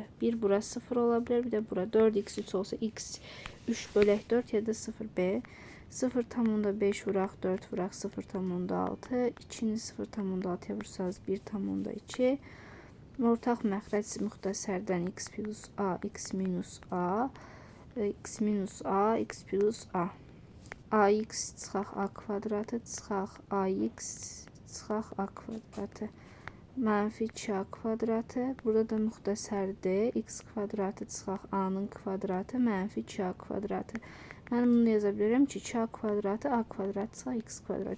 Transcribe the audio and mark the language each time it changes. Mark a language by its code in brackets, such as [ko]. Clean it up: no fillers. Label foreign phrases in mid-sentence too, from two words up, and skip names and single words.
[az] Bir bura 0 ola bilər, bir də bura 4x 3 olsa x 3 bölək 4 ya da 0b. 0,5 vuraq 4 vuraq 0,6. 2'ni 0,6'ya vursanız 1,2. Ortaq məxrəc müxtəsərdən x plus a, x minus a, x minus a, x plus a. Ax çıxaq a kvadratı, çıxaq ax, çıxaq a kvadratı. Mənfi 2a kvadratı. Burada da müxtəsərdir. X kvadratı çıxaq a-nın kvadratı, mənfi 2a kvadratı. Mən bunu yaza bilərəm ki, 2a kvadratı a kvadratı çıxaq x kvadratı.